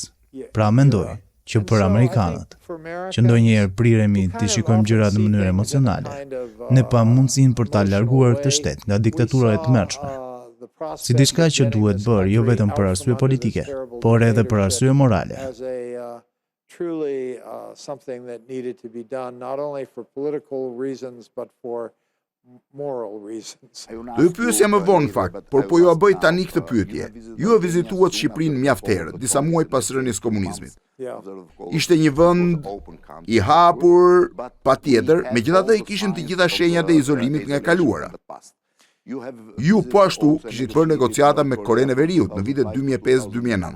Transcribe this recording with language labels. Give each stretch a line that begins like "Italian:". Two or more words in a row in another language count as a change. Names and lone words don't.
Albanian: Pra mendoj që për Amerikanët, që ndonjëherë priremi të shikojmë gjërat në mënyrë emocionale, ne pa mundësinë për ta larguar këtë shtet nga diktatura e tmerrshme. Si diçka që duhet bërë jo vetëm për arsye politike, por edhe për arsye morale.
English: Truly something that needed to be done not only for political reasons but for moral reasons.
Albanian: Do ju pyesja më vonë fakt, por po ju a bëj tani këtë pyetje. Ju e vizituat Shqipërinë mjaft herë, disa muaj pas rënies komunizmit. Ishte një vend i hapur, patjetër, megjithatë i kishin të gjitha shenjat e izolimit nga e kaluara. Ju po ashtu kishit bërë negociata me Korenë e Veriut në vitet 2005-2009.